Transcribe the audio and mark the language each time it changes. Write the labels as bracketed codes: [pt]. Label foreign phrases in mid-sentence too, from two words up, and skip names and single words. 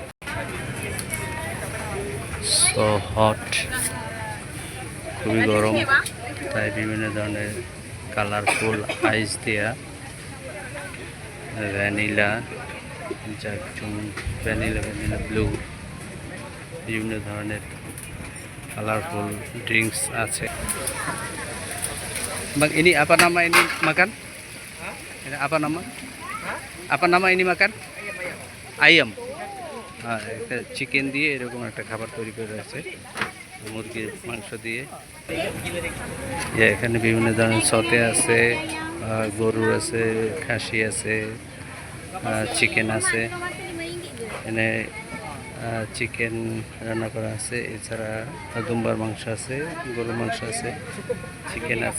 [en] so hot, [bn] খুবই গরম, তাই বিভিন্ন ধরনের [en] colorful ice [bn] দেয়া, ভ্যানিলা, [en] vanilla blue, [bn] বিভিন্ন ধরনের [en] colorful drinks [bn] আছে। [ms] Ini apa nama ini makan? Ini apa nama? Apa nama ini makan? Ayam. [bn] একটা চিকেন দিয়ে এরকম একটা খাবার তৈরি করে আছে, মুরগির মাংস দিয়ে। এখানে বিভিন্ন ধরনের সতে আছে, গরুর আছে, খাসি আছে, চিকেন আছে। এখানে চিকেন রান্না করা আছে, এছাড়া দুম্বার মাংস আছে, গরুর মাংস আছে, চিকেন আছে।